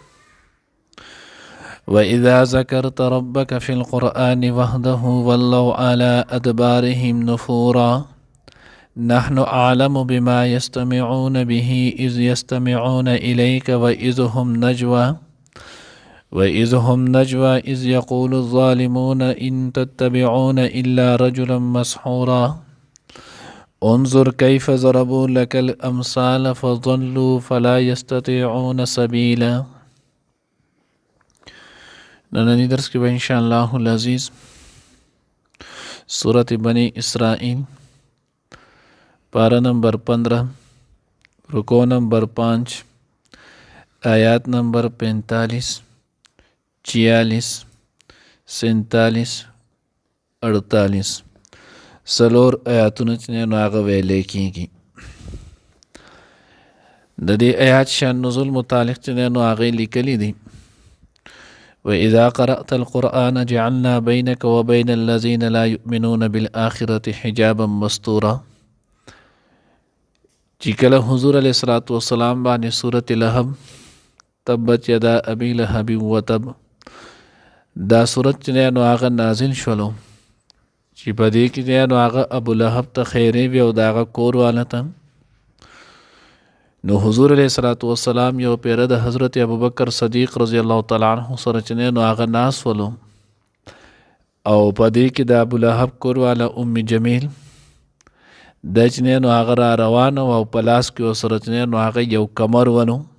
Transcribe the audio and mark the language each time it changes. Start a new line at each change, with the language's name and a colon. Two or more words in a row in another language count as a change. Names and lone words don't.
Arabic: وإذا ذكرت ربك في القرآن وحده ولوا على أدبارهم نفورا نحن أعلم بما يستمعون به إذ يستمعون إليك وإذ هم نجوى إذ يقول الظالمون إن تتبعون إلا رجلا مسحورا انظر كيف ضربوا لك الأمثال فضلوا فلا يستطيعون سبيلا.
Pashto: نننی درس کې به
Arabic: انشاءالله العزیز
Pashto: سورة بنی اسرائیل پارہ نمبر 15 رکو نمبر 5 آیات نمبر 45 46 47 48 سلور آیاتونه چې نو هغه ویلې کېږي. د دې آیات شان نزول متعلق چې نو هغه لیکلي دي.
Arabic: وإذا قرأت القرآن جعلنا بينك وبين الذين لا يؤمنون بالآخرة حجابا مستورا.
Pashto: چې کله حضور
Arabic: علیه الصلاة والسلام
Pashto: باندې سورة لهب
Arabic: تبت یدا ابي لهب وتب
Pashto: دا سورت چې نو هغه نازل شولو چې په دې کې نو هغه ابو لهب ته خیرې وي او د هغه کور والا ته نو حضور
Arabic: علیه الصلاة والسلام
Pashto: یو پیره د حضرت ابوبکر صدیق
Arabic: رضی الله تعالی عنہ
Pashto: سره چې نو هغه ناس ولو او په دې کې د ابو لهب کور والا ام جمیل د چې نو هغه را روان او په لاس کې سره چې نو هغه یو کمر ونو.